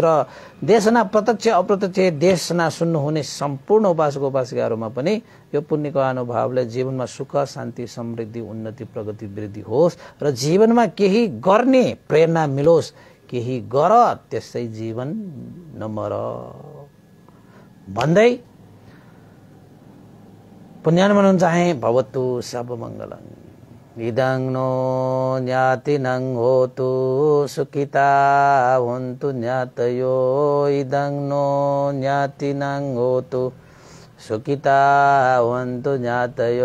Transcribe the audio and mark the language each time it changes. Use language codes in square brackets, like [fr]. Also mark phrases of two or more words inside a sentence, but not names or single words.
[ne] र देशना प्रत्यक्ष अप्रत्यक्ष देशना सुन्नुहुने सम्पूर्ण उपासक उपासिकाहरूमा पनि यो पुण्यको अनुभवले जीवनमा सुख शान्ति समृद्धि उन्नति प्रगति वृद्धि होस् र जीवनमा केही गर्ने प्रेरणा मिलोस्। केही गर त्यसै जीवन नमर भन्दै पुण्यान मनाउन चाहे। [pi] भवतु सब मङ्गलम्। इदं नो ज्ञातिनं होतु सुखिता हुन्तु ज्ञातयो। इदं नो ज्ञातिनं होतु सुखिता हुन्तु ज्ञातयो।